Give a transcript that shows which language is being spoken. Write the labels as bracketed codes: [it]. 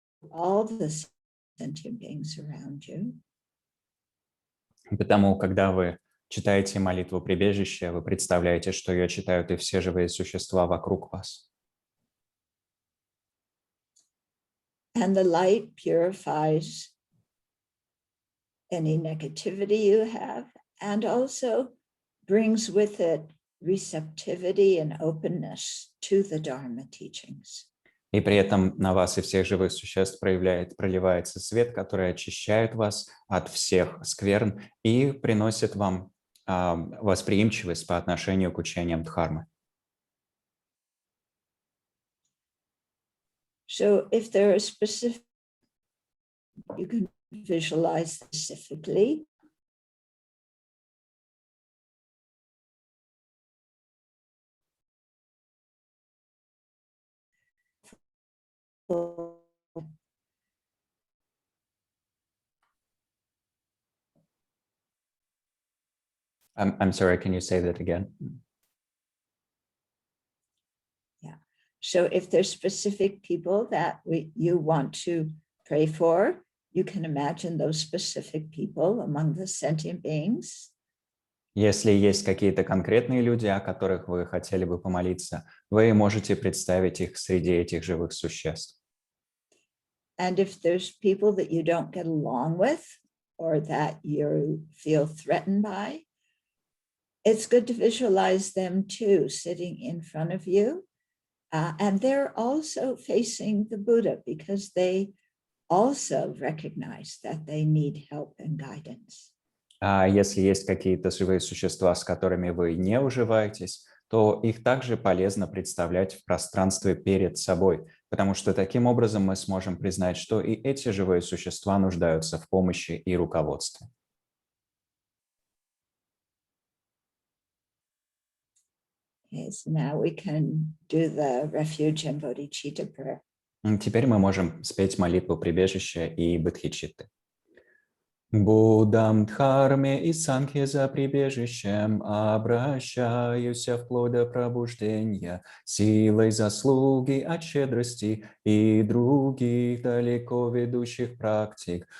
[en] all the sentient beings around you. [ru] Потому, когда вы читаете молитву прибежища, вы представляете, что ее читают и все живые существа вокруг вас. [en] And the light purifies any negativity you have, and also brings with it receptivity and openness to the Dharma teachings. [ru] И при этом на вас и всех живых существ проливается свет, который очищает вас от всех скверн и приносит вам восприимчивость по отношению к учениям Дхармы. [en] So if there are specific, you can visualize specifically. I'm sorry, can you say that again? Yeah. So if there's specific people that you want to pray for, you can imagine those specific people among the sentient beings. [ru] Если есть какие-то конкретные люди, о которых вы хотели бы помолиться, вы можете представить их среди этих живых существ. [en] And if there's people that you don't get along with or that you feel threatened by, it's good to visualize them too, sitting in front of you. And they're also facing the Buddha because they also recognize that they need help and guidance. [ru] А если есть какие-то живые существа, с которыми вы не уживаетесь, то их также полезно представлять в пространстве перед собой, потому что таким образом мы сможем признать, что и эти живые существа нуждаются в помощи и руководстве. [en] Okay, so now we can do the refuge and bodhicitta prayer. [ru] Теперь мы можем спеть молитву прибежища и бодхичитты. Буддам, Дхарме и Санхе за прибежищем обращаюсь вплоть до пробуждения, силой заслуги от щедрости и других далеко ведущих практик.